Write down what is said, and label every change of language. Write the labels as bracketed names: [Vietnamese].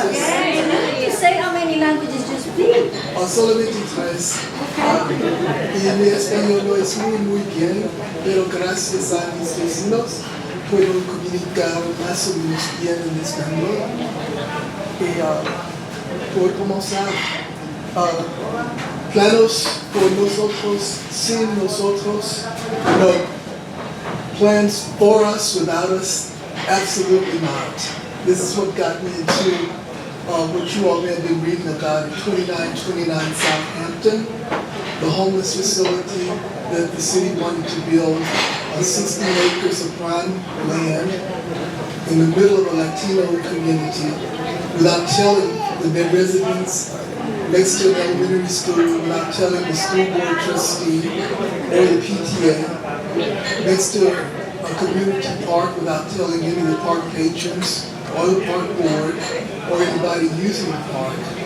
[English] Can you say how many languages you speak? [Spanish] Solamente tres. Y mi español no es muy bien, pero gracias a mis vecinos puedo comunicar más o menos bien en español. Y por comenzar, planos por nosotros, sin nosotros, no. [English] Plans for us, without us, absolutely not. This is what got me into what you all may have been reading about at 2929 Southampton. the homeless facility that the city wanted to build on 16 acres of prime land in the middle of a Latino community without telling the residents next to an elementary school, without telling the school board trustee or the PTA, next to a community park without telling any of the park patrons or the park board or anybody using the park.